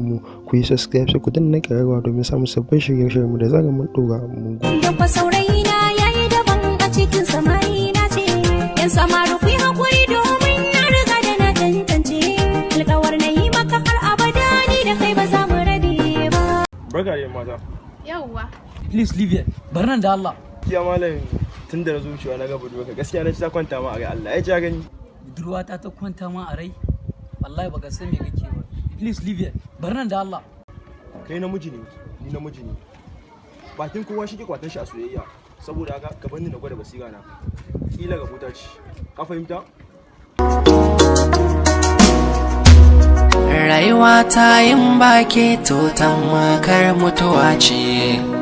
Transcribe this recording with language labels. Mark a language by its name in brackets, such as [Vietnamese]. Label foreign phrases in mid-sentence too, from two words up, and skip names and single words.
[Hausa] mu, ku yi subscribe, sai ku danna ƙararrawa domin samun sabbin shirye-shiryenmu da zarar mun ɗora. Mun gode. Yabba saurayina ya yi daban a cikin samarina ce. Yan samaru ku yi haƙuri domin na riga da na tantance. Alƙawar na yi maka har abada ni da kai ba za mu rabe ba. Barka da yamma ta. Yawwa. [English] Please leave here. [Hausa] Bar nan da Allah. Gaskiya malam, tun da na zo wucewa na ga budurwarka. Gaskiya na ji ta kwanta ma a rai. Allah ya ji ya gani. Budurwata ta kwanta ma a rai? Wallahi baka san me kake ba. [English] Please leave here. [Hausa] Bar nan da Allah. Kai namiji ne, ni namiji ne. Bakin kowa shi ke kwatan shi a soyayya. Saboda haka ka bar ni na gwada basira na. Kila ga buta ce. Ka fahimta? Rayuwa ta yin ba ke to tamkar mutuwa ce.